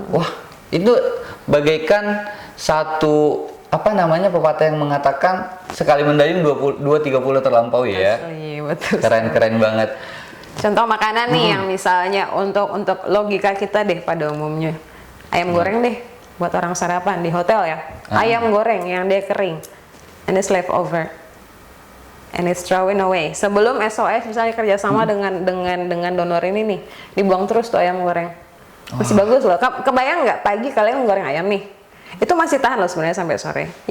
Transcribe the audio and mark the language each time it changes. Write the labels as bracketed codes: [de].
[id] Wah, itu bagaikan satu pepatah yang mengatakan sekali mendayung 20-30 terlampaui ya. Betul. Keren banget. Contoh makanan nih yang misalnya untuk logika kita deh pada umumnya. Ayam goreng deh buat orang sarapan di hotel ya. Ayam goreng yang dia kering [en] and it's leftover and it's thrown away. [id] Sebelum SOS misalnya kerjasama dengan donor ini nih, dibuang terus tuh ayam goreng. Masih bagus loh. Kebayang nggak pagi kalian goreng ayam nih? Itu masih tahan loh sebenarnya sampai sore.